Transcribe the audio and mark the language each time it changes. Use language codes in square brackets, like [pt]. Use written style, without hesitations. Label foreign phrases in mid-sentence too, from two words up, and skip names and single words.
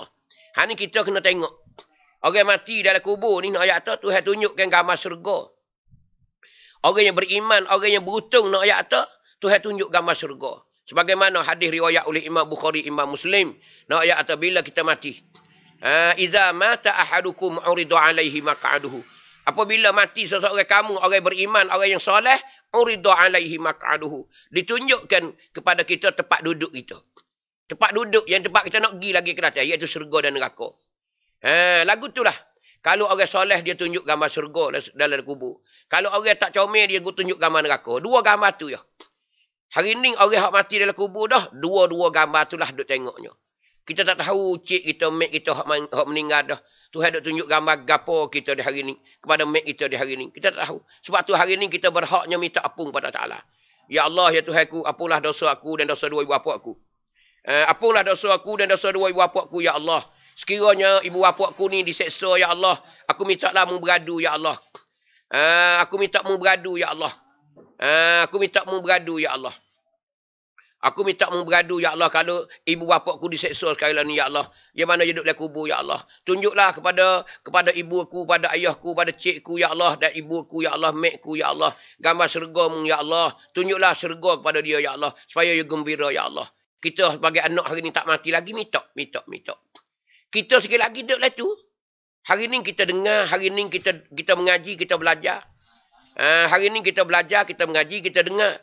[ms] Ni kita kena tengok. Orang mati dalam kubur ni, nak ayat tu, Tuhan tunjukkan gambar syurga. Orang yang beriman, orang yang beruntung nak ayat tu, Tuhan tunjuk gambar syurga. Sebagaimana hadis riwayat oleh Imam Bukhari, Imam Muslim. Nak ayat tu, bila kita mati. [ar] إذا مات أحدكم عرض عليه مقعده. [ms] Apabila mati seseorang kamu, orang beriman, orang yang soleh, [ar] عرض عليه مقعده. [ms] Ditunjukkan kepada kita tempat duduk kita. Tempat duduk yang tempat kita nak pergi lagi ke atas, iaitu syurga dan neraka. Lagu itulah. Kalau orang soleh dia tunjuk gambar syurga dalam kubur. Kalau orang tak comel dia tunjuk gambar neraka. Dua gambar tu ya. Hari ni orang yang mati dalam kubur dah, dua-dua gambar tu lah duk tengoknya. Kita tak tahu cik kita, mek kita yang meninggal dah. Tuhan duk tunjuk gambar gapo kita di hari ni. Kepada mek kita di hari ni. Kita tak tahu. Sebab tu hari ni kita berhaknya minta ampun kepada Ta'ala. [ar] يا الله, [ms] ya Tuhanku, apunlah dosa aku dan dosa dua ibu bapa aku. Apunlah dosa aku dan dosa dua ibu bapa aku, [ar] يا الله. [ms] Sekiranya ibu bapa aku ni diseksa, [ar] يا الله. [ms] Aku minta lah mu beradu, [ar] يا الله. [ms] Aku minta mu beradu, [ar] يا الله. [ms] Aku minta mu beradu, [ar] يا الله. [ms] Aku minta mu beradu, [ar] يا الله. [ms] Kalau ibu bapa aku diseksa sekali ni, [ar] يا الله. [ms] Yang mana dia duduk dalam kubur, [ar] يا الله. [ms] Tunjuklah kepada ibuku, pada ayahku, pada cikku, [ar] يا الله. [ms] Dan ibuku, [ar] يا الله. [ms] Mekku, [ar] يا الله. [ms] Gambar syurga-Mu, [ar] يا الله. [ms] Tunjuklah syurga kepada dia, [ar] يا الله. [ms] Supaya dia gembira, [ar] يا الله. [ms] Kita sebagai anak hari ni tak mati lagi, minta. Kita sekali lagi duduk lah tu. Hari ni kita dengar, hari ni kita mengaji, kita belajar. Hari ni kita belajar, kita mengaji, kita dengar.